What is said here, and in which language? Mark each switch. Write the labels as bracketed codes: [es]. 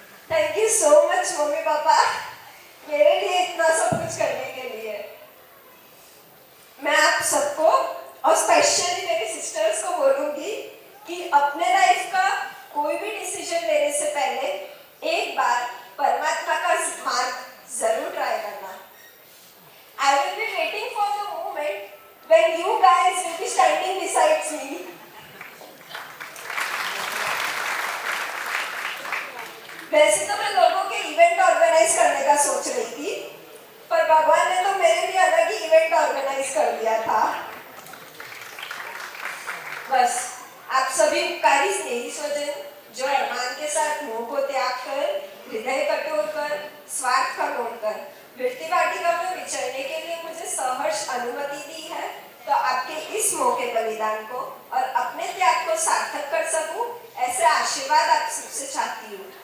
[en] thank you so much [hi] mummy papa, मेरे लिए इतना सब कुछ करने के लिए। मैं आप सबको और स्पेशली मेरी सिस्टर्स को बोलूंगी कि अपने लाइफ का कोई भी डिसीजन लेने से पहले एक बार परमात्मा का मार्ग जरूर ट्राई करना। [en] I will be waiting for the moment when you guys will be standing beside me. [hi] वैसे तो मैं लोगों के इवेंट ऑर्गेनाइज करने का सोच रही थी, पर भगवान ने तो मेरे लिए अलग ही इवेंट ऑर्गेनाइज कर दिया था। बस आप सभी उपकारी स्नेही स्वजन जो अरमान के साथ मोह को त्याग कर, हृदय कठोर कर, स्वार्थ का मोड़ कर वृत्ति वाटिका में विचरने के लिए मुझे सहर्ष अनुमति दी है, तो आपके इस मौके बलिदान को और अपने त्याग को सार्थक कर सकूं, ऐसे आशीर्वाद आप सबसे चाहती हूँ।